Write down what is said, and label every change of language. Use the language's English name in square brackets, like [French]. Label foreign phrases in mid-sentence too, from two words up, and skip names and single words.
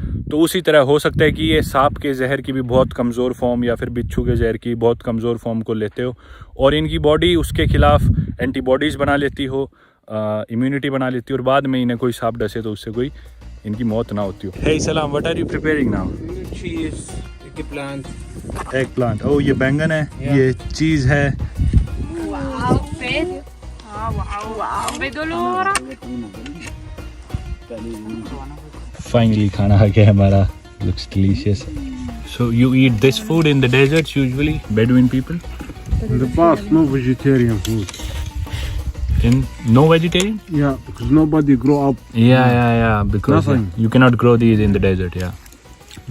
[Hindi] तो उसी तरह हो सकता है कि ये सांप के जहर की भी बहुत कमज़ोर फॉर्म या फिर बिच्छू के जहर की बहुत कमज़ोर फॉर्म को लेते हो और इनकी बॉडी उसके खिलाफ एंटीबॉडीज़ बना लेती हो, इम्यूनिटी बना लेती हो, और बाद में इन्हें कोई सांप डसे तो उससे कोई इनकी मौत ना होती हो। हे सलाम, [English] What are you preparing now? Cheese, eggplant. [Hindi] एग प्लांट। ओह, ये बैंगन है, ये चीज़ है। [Italian] Wow, fede. Wow. Vedo l'ora. [Hindi] Finally खाना आ गया हमारा, [English] looks delicious. So you eat this food in the deserts usually, Bedouin people? In the past, no vegetarian food. In no vegetarian? Yeah, because nobody grow up. Yeah, because Nothing. you cannot grow these in the desert, yeah.